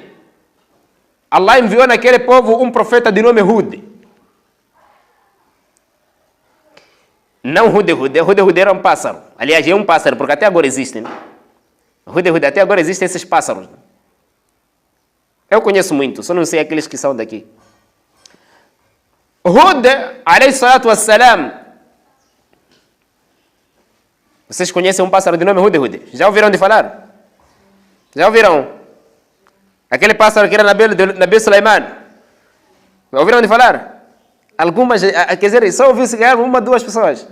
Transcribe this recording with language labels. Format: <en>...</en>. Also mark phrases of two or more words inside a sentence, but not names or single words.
<pt>Allah enviou naquele povo um profeta de nome Hud. Não Hud-Hud, Hud-Hud era um pássaro. Aliás, é um pássaro, porque até agora existem. Né? Hud-Hud, até agora existem esses pássaros. Eu conheço muito, só não sei aqueles que são daqui.</pt> <ar>Hud, عليه الصلاة والسلام.</ar> <pt>Vocês conhecem um pássaro de nome Hud-Hud? Já ouviram de falar? Já ouviram? Aquele pássaro que era Nabi Sulaiman. Ouviram de falar? Algumas, quer dizer, só ouviu se ganhar uma, duas pessoas.</pt>